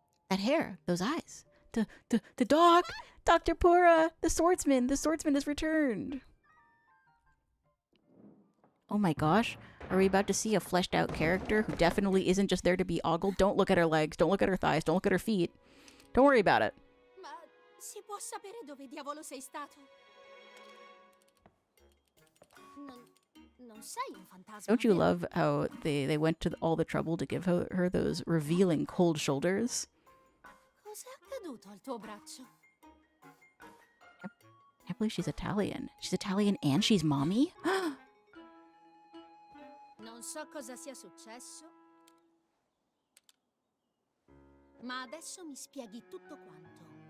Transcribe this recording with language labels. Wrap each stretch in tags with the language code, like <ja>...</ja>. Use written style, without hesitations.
<en>That hair, those eyes. The dog! Dr. Pura! The swordsman! The swordsman has returned! Oh my gosh. Are we about to see a fleshed out character who definitely isn't just there to be ogled? Don't look at her legs, don't look at her thighs, don't look at her feet. Don't worry about it.</en> <it>Ma si può sapere dove diavolo sei stato? Non sei un fantasma.</it> <en>Don't you</en> <it>vero?</it> <en>love how they went to all the trouble to give her those revealing cold shoulders?</en> <it>Cos'è accaduto al tuo braccio?</it> <en>I can't believe she's Italian. She's Italian and she's mommy?</en> <it>Non so cosa sia successo, ma adesso mi spieghi tutto quanto.</it>